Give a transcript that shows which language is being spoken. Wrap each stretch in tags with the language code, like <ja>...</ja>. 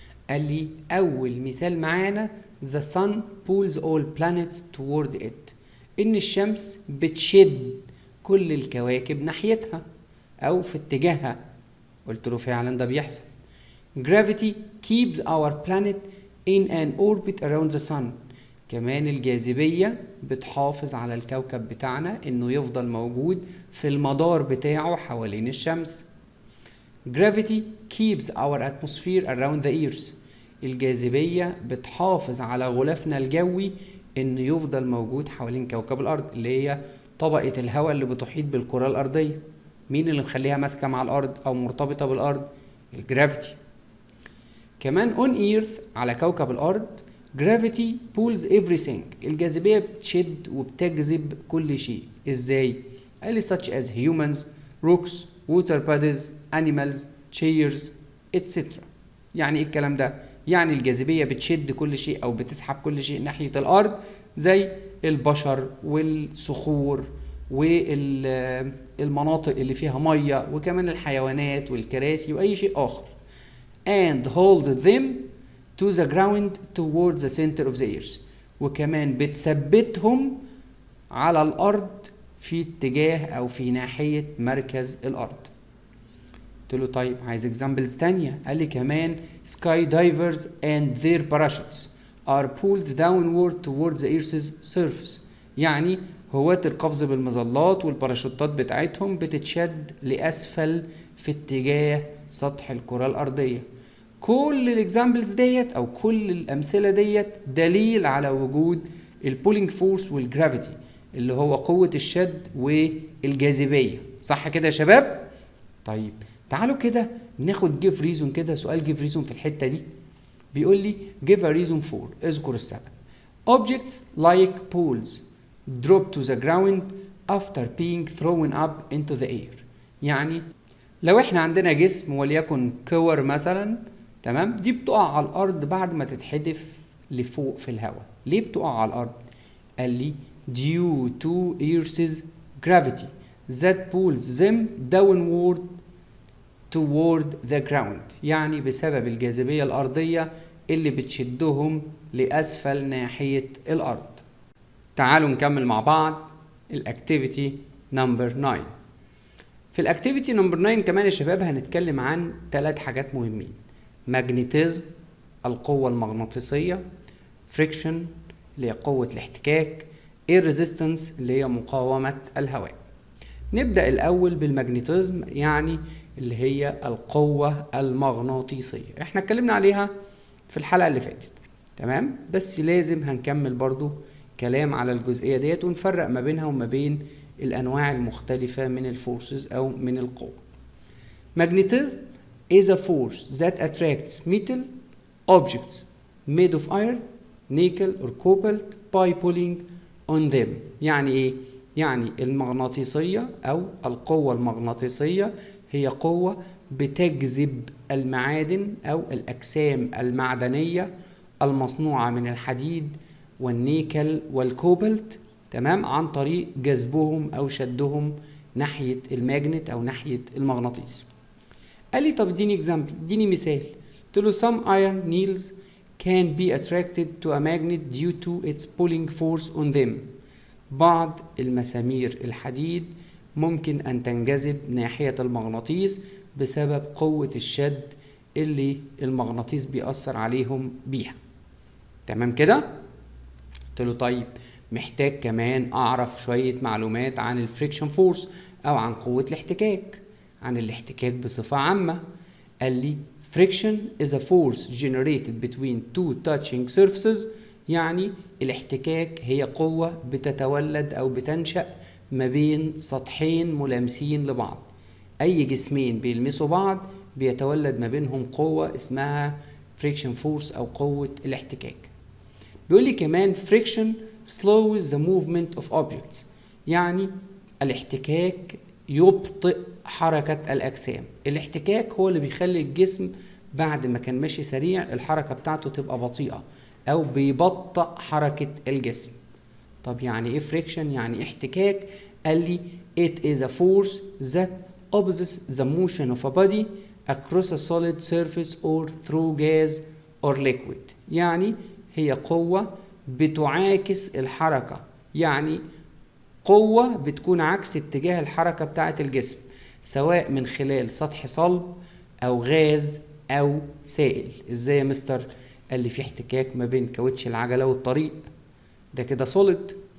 <ar>قال لي اول مثال معانا</ar> <en>the sun pulls all planets toward it،</en> <ar>ان الشمس بتشد كل الكواكب ناحيتها او في اتجاهها. قلت له فعلا ده بيحصل.</ar> <en>gravity keeps our planet in an orbit around the sun،</en> <ar>كمان الجاذبية بتحافظ على الكوكب بتاعنا انه يفضل موجود في المدار بتاعه حوالين الشمس.</ar> <en>Gravity keeps our atmosphere around the earth.</en> <ar>الجاذبية بتحافظ على غلافنا الجوي إنه يفضل موجود حوالين كوكب الأرض، اللي هي طبقة الهواء اللي بتحيط بالكرة الأرضية. مين اللي مخليها ماسكة مع الأرض أو مرتبطة بالأرض؟ الجرافيتي. كمان</ar> <en>on earth</en> <ar>على كوكب الأرض</ar> <en>gravity pulls everything.</en> <ar>الجاذبية بتشد وبتجذب كل شيء. إزاي؟ قال</ar> <en>such as humans, rocks, water bodies, animals, chairs, etc.</en> <ar>يعني إيه الكلام ده؟ يعني الجاذبية بتشد كل شيء أو بتسحب كل شيء ناحية الأرض، زي البشر والصخور والمناطق اللي فيها مية، وكمان الحيوانات والكراسي وأي شيء آخر.</ar> <en>And hold them to the ground towards the center of the earth.</en> <ar>وكمان بتثبتهم على الأرض في اتجاه أو في ناحية مركز الأرض. قلت له طيب عايز examples تانية. قال لي كمان</ar> <en>sky divers and their parachutes are pulled downward towards the earth's surface.</en> <ar>يعني هواة القفز بالمظلات والباراشوتات بتاعتهم بتتشد لأسفل في اتجاه سطح الكرة الأرضية. كل الاكزامبلز ديت او كل الامثله ديت دليل على وجود البولينج فورس والجرافيتي، اللي هو قوه الشد والجاذبيه. صح كده يا شباب؟ طيب تعالوا كده ناخد جيف ريزون كده، سؤال جيف ريزون في الحته دي. بيقول لي</ar> <en>give a reason for،</en> <ar>اذكر السبب.</ar> <en>objects like poles drop to the ground after being thrown up into the air.</en> <ar>يعني لو احنا عندنا جسم وليكن كور مثلا، تمام، دي بتقع على الارض بعد ما تتحدف لفوق في الهواء. ليه بتقع على الارض؟ قال لي</ar> <en>due to earth's gravity that pulls them downward toward the ground.</en> <ar>يعني بسبب الجاذبية الأرضية اللي بتشدهم لأسفل ناحية الأرض. تعالوا نكمل مع بعض الاكتيفيتي نمبر 9. في الاكتيفيتي نمبر 9 كمان يا شباب هنتكلم عن 3 حاجات مهمين: ماجنتيزم القوة المغناطيسية، فريكشن اللي هي قوة الاحتكاك، الريزيستنس اللي هي مقاومة الهواء. نبدأ الأول بالماجنتيزم، يعني اللي هي القوة المغناطيسية. احنا اتكلمنا عليها في الحلقة اللي فاتت، تمام، بس لازم هنكمل برضو كلام على الجزئية ديت ونفرق ما بينها وما بين الأنواع المختلفة من الفورسز أو من القوة.</ar> <en>Magnetism is a force that attracts metal objects made of iron, nickel or cobalt by pulling on them.</en> <ar>يعني إيه؟ يعني المغناطيسية أو القوة المغناطيسية هي قوة بتجذب المعادن أو الأجسام المعدنية المصنوعة من الحديد والنيكل والكوبالت، تمام، عن طريق جذبهم أو شدهم ناحية الماجنت أو ناحية المغناطيس. قال لي طب اديني اكزامبل، اديني مثال. قلت له</ar> <en>some iron nails can be attracted to a magnet due to its pulling force on them.</en> <ar>بعض المسامير الحديد ممكن أن تنجذب ناحية المغناطيس بسبب قوة الشد اللي المغناطيس بيأثر عليهم بيها. تمام كده؟ قلت له طيب محتاج كمان أعرف شوية معلومات عن الفريكشن فورس أو عن قوة الاحتكاك، عن الاحتكاك بصفة عامة. قال لي</ar> <en>friction is a force generated between two touching surfaces.</en> <ar>يعني الاحتكاك هي قوة بتتولد أو بتنشأ ما بين سطحين ملامسين لبعض. أي جسمين بيلمسوا بعض بيتولد ما بينهم قوة اسمها friction force أو قوة الاحتكاك. بيقول لي كمان</ar> <en>friction slows the movement of objects.</en> <ar>يعني الاحتكاك يبطئ حركة الأجسام. الاحتكاك هو اللي بيخلي الجسم بعد ما كان ماشي سريع الحركة بتاعته تبقى بطيئة أو بيبطئ حركة الجسم. طب يعني إيه friction؟ يعني احتكاك. قال لي</ar> <en>it is a force that opposes the motion of a body across a solid surface or through gas or liquid.</en> <ar>يعني هي قوة بتعاكس الحركة، يعني قوة بتكون عكس اتجاه الحركة بتاعة الجسم، سواء من خلال سطح صلب أو غاز أو سائل. إزاي يا مستر؟ قال لي في احتكاك ما بين كاوتش العجلة والطريق، ده كده سوليد.</ar>